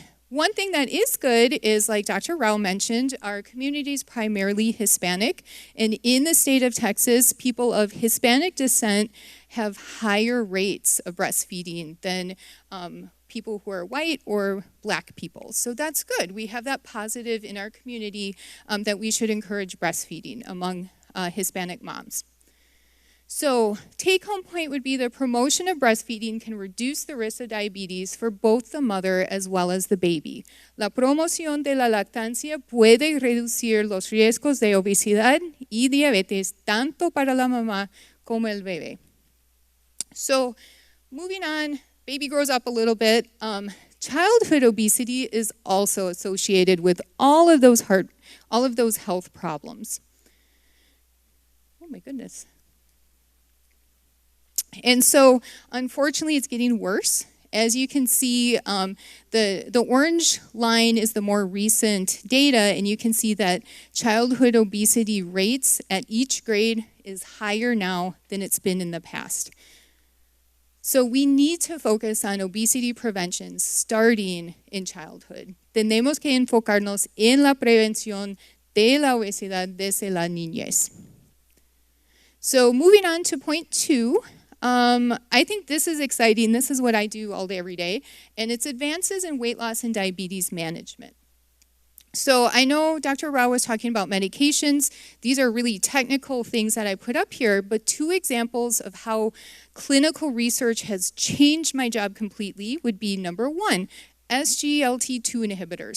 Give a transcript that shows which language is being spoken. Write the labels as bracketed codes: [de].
[en] One thing that is good is, like Dr. Rao mentioned, our community is primarily Hispanic, and in the state of Texas, people of Hispanic descent have higher rates of breastfeeding than people who are white or black people. So that's good. We have that positive in our community that we should encourage breastfeeding among Hispanic moms. So take-home point would be the promotion of breastfeeding can reduce the risk of diabetes for both the mother as well as the baby. [es] La promoción de la lactancia puede reducir los riesgos de obesidad y diabetes tanto para la mamá como el bebé. [en] So moving on, baby grows up a little bit. Childhood obesity is also associated with all of those health problems. Oh my goodness. And so, unfortunately, it's getting worse. As you can see, the orange line is the more recent data, and you can see that childhood obesity rates at each grade is higher now than it's been in the past. So we need to focus on obesity prevention starting in childhood. [es] Tenemos que enfocarnos en la prevención de la obesidad desde la niñez. [en] So moving on to point 2, I think this is exciting. This is what I do all day, every day, and it's advances in weight loss and diabetes management. So I know Dr. Rao was talking about medications. These are really technical things that I put up here, but 2 examples of how clinical research has changed my job completely would be number 1, SGLT2 inhibitors.